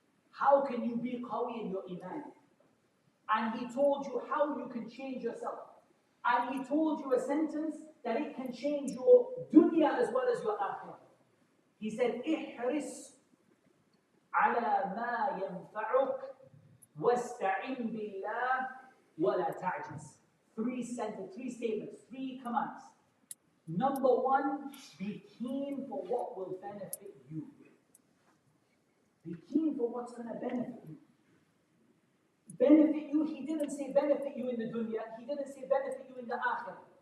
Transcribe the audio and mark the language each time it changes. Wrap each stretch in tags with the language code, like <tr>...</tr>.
<en>How can you be qawi in your iman? And he told you how you can change yourself. And he told you a sentence that it can change your dunya as well as your akhirah.</en> <ar>He said, احرص على ما ينفعك واستعن بالله ولا تعجز.</ar> <en>Three statements, 3 commands. Number 1, be keen for what will benefit you. Be keen for what's going to benefit you. Benefit you, he didn't say benefit you in the dunya, he didn't say benefit you in the akhirah.</en>